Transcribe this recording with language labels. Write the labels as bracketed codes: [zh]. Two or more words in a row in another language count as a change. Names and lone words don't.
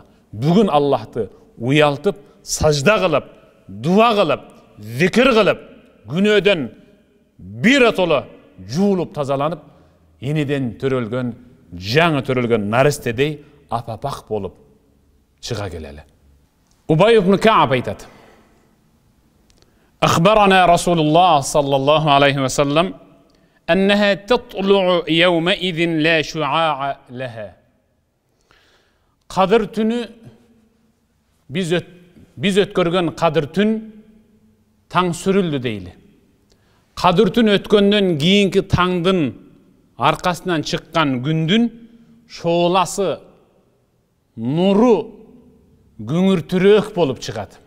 [ky] Бүгүн Аллахты уялтып, сажда кылып, дуа кылып, зикир кылып, күнөөдөн биротоло жуулуп тазаланып, енеден төрөлгөн, жаңы төрөлгөн наристедей апапак болуп чыга келели. Убай ибн Кааб айтат. [ar] أخبرنا رسول الله صلى الله عليه وسلم أنها تطلع يومئذ لا شعاع لها. [ky] Кадыр түнү биз өткөргөн кадыр түн таң сүрүлдү дейли. Кадыр түн өткөндөн кийинки таңдын аркасынан чыккан күндүн шооласы, нуру күңүртүрөөк болуп чыгат.